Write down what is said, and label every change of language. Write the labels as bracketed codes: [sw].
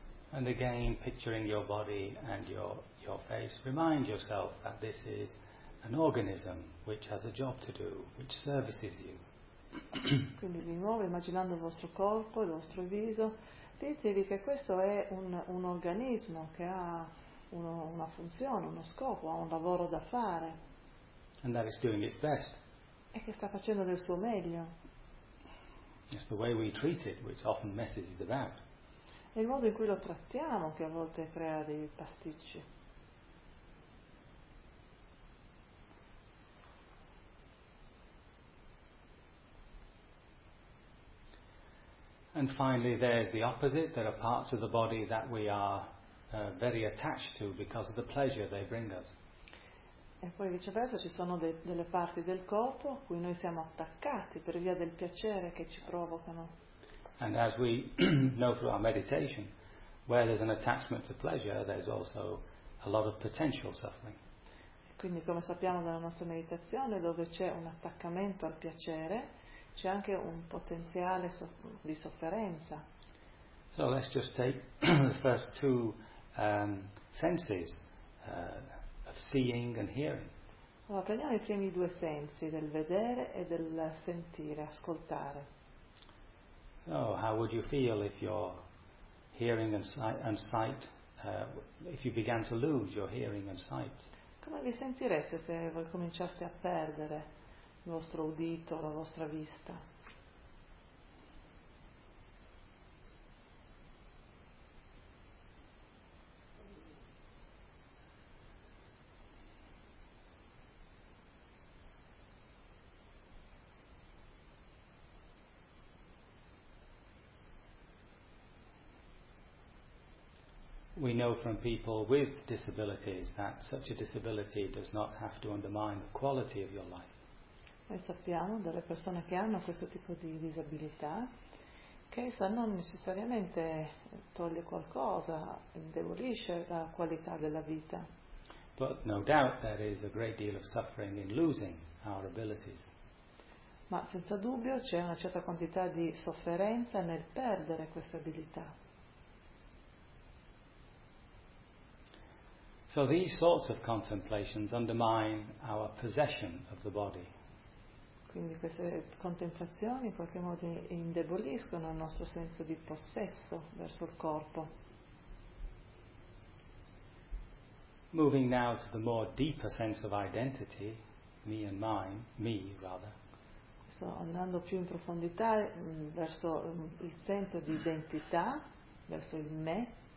[en] And again, picturing your body and your face, remind yourself that this is an organism which has a job to do, which services you. [it] Quindi di nuovo immaginando il vostro corpo, il vostro viso, ditevi che questo è un organismo che ha una funzione, uno scopo, ha un lavoro da fare. [en] And that it's doing its best. [it] E che sta facendo del suo meglio. [en] It's the way we treat it, which often messes it about. [it] È il modo in cui lo trattiamo che a volte crea dei pasticci. [en] And finally there's the opposite, there are parts of the body that we are very attached to because of the pleasure they bring us. [it] E poi viceversa ci sono delle parti del corpo a cui noi siamo attaccati per via del piacere che ci provocano. [en] And as we know through our meditation, where there's an attachment to pleasure, there's also a lot of potential suffering. [it] Quindi come sappiamo dalla nostra meditazione, dove c'è un attaccamento al piacere, c'è anche un potenziale di sofferenza. [en] So let's just take the first two senses of seeing and hearing. [it] Allora, prendiamo i primi due sensi, del vedere e del sentire, ascoltare. [en] So how would you feel if your hearing and sight, if you began to lose your hearing and sight? [it] Come vi sentireste se voi cominciaste a perdere il vostro udito, la vostra vista? [en] We know from people with disabilities that such a disability does not have to undermine the quality of your life. [it] Noi sappiamo dalle persone che hanno questo tipo di disabilità che essa non necessariamente toglie qualcosa, indebolisce la qualità della vita. [en] But no doubt there is a great deal of suffering in losing our abilities. [it] Ma senza dubbio c'è una certa quantità di sofferenza nel perdere questa abilità. [en] So these sorts of contemplations undermine our possession of the body. [it] Quindi queste contemplazioni in qualche modo indeboliscono il nostro senso di possesso verso il corpo. [en] Moving now to the more deeper sense of identity, me and mine, me rather. [it] Sto andando più in profondità verso il senso di identità, verso il me.